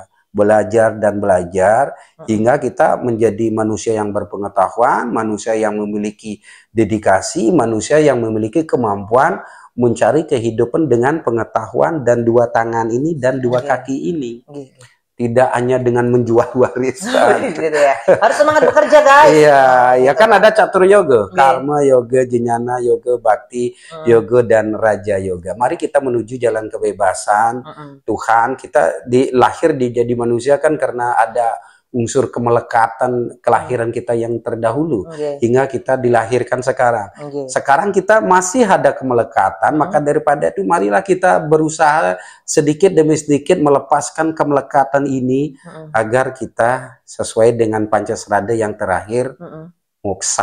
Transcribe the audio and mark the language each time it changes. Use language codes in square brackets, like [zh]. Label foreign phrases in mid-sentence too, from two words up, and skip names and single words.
[id] Belajar dan belajar hingga kita menjadi manusia yang berpengetahuan, manusia yang memiliki dedikasi, manusia yang memiliki kemampuan mencari kehidupan dengan pengetahuan dan 2 tangan ini dan 2 kaki ini. Tidak hanya dengan menjual warisan. Gitu ya. Harus semangat bekerja guys. Iya, ya kan ada catur yoga, karma yoga, jnana yoga, bakti yoga dan raja yoga. Mari kita menuju jalan kebebasan. Tuhan kita lahir jadi manusia kan karena ada unsur kemelekatan kelahiran kita yang terdahulu hingga kita dilahirkan sekarang. Sekarang kita masih ada kemelekatan, maka daripada itu marilah kita berusaha sedikit demi sedikit melepaskan kemelekatan ini agar kita sesuai dengan Pancasrada yang terakhir moksa.